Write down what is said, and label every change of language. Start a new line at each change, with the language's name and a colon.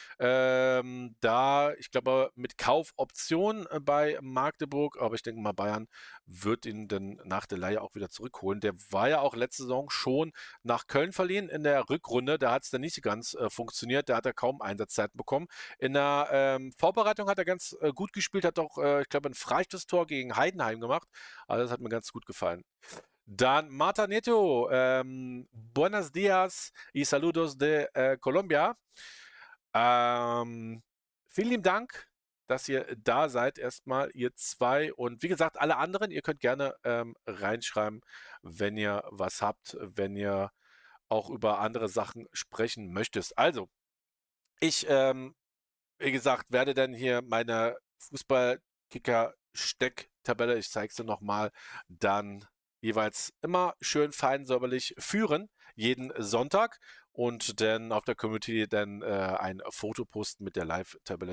German: Da, ich glaube, mit Kaufoption bei Magdeburg, aber ich denke mal, Bayern wird ihn dann nach der Leihe auch wieder zurückholen. Der war ja auch letzte Saison schon nach Köln verliehen in der Rückrunde. Da hat es dann nicht so ganz funktioniert. Da hat er kaum Einsatzzeiten bekommen. In der Vorbereitung hat er ganz gut gespielt, hat auch, ich glaube, ein Freistoßtor gegen Heidenheim gemacht. Also das hat mir ganz gut gefallen. Dann
Spanish: Marta Neto, buenos días y saludos de Colombia.
German: Vielen lieben Dank, dass ihr da seid, erstmal ihr zwei. Und wie gesagt, alle anderen, ihr könnt gerne reinschreiben, wenn ihr was habt, wenn ihr auch über andere Sachen sprechen möchtest. Also, ich, wie gesagt, werde dann hier meine Fußball-Kicker-Stecktabelle, ich zeige sie nochmal, dann jeweils immer schön fein säuberlich führen, jeden Sonntag und dann auf der Community dann ein Foto posten mit der Live-Tabelle.